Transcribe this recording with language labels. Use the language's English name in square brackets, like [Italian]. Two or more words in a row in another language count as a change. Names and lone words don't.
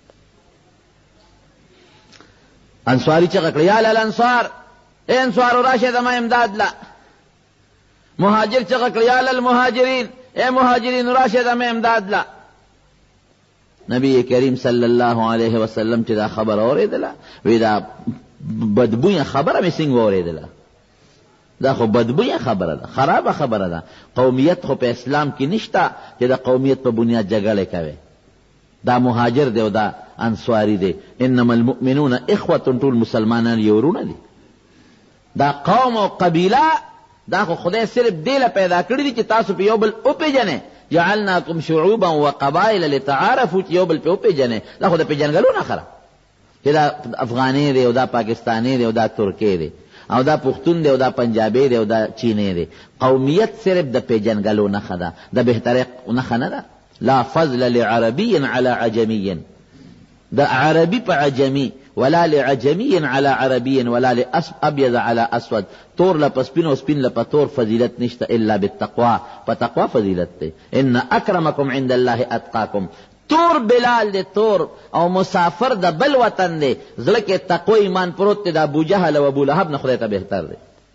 [Pashto] انصاري چغه کړه [Arabic] یا للانصار [Pashto] ای انصارو راشئ زما امداد له مهاجر چغه کړه [Arabic] یا للمهاجرین [Pashto] اے مهاجرین راشد زما امداد لا نبی کریم [Arabic] صلی الله علیه وسلم [Pashto] چې دا خبر اورېدله وی دا بدبویه خبره مې څنګه اورېدله دا خو بدبویه خبره ده خرابه خبره ده قومیت خو په اسلام کې نشته چې د قومیت په بنیاد جګړې کوي دا مهاجر دی او دا انصاري دی [Arabic] انما المؤمنون اخوة [Pashto] ټول مسلمانان یو ورونه دي دا قوم او قبیله دا خو خدای صرف دیله پیدا کړی دي چې تاسو په یو بل وپېژنئ [Arabic] جعلناکم شعوبا وقبائل لتعارفوا [Pashto] چې یو بل پې وپېژنئ دا خو د پېژنګلو نه خره چې دا افغاني دی او دا پاکستاني دی او دا ترکی دی او دا پښتون دی او دا پنجابی دی او دا چینی دی قومیت صرف د پېژنګلو نښه ده د بهترۍ نښه نه ده [Arabic] لا فضل لعربي على عجمي [Pashto] د عربي په عجمي [Arabic] ولا لعجمي على عربي ولا لأبيض على أسود [Pashto] تور لپسپین او سپین لپتور فضیلت نشته [Arabic] الا بالتقوى [Pashto] فتقوى فضیلت ده [Arabic] ان اکرمکم عند الله اتقاکم [Pashto] تور بلال دے تور او مسافر د بل وطن دے زړه کې تقوی ایمان پروت دے د ابو جهل او ابو لهب نه خدای ته بهتر دے